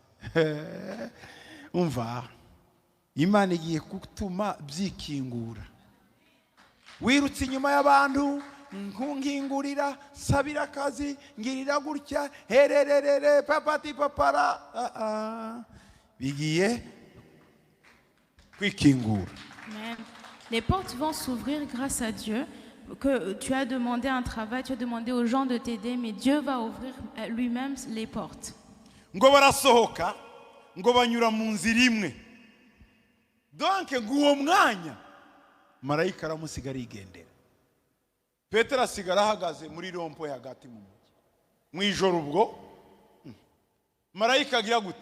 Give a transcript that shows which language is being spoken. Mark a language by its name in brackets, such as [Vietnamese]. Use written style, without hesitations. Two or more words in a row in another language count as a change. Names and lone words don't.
[Kinyarwanda] Umva, Imana igiye gutuma byikingura. Wirutse inyuma y'abantu, nkungingurira, sabira akazi, ngirira gutya, hererere, papati papara. Bigiye kwikingura. Amen. [French] Les portes vont s'ouvrir grâce à Dieu. Que tu as demandé un travail, tu as demandé aux gens de t'aider, mais Dieu va ouvrir lui-même les portes. [Kinyarwanda] Ngo barasohoka, ngo banyura mu nzira imwe. Donc nguwo mwanya marayika aramusigara yigendera. Petero asigara ahagaze muri rompo hagati mu mujyi. Mu ijoro ubwo marayika agira gute?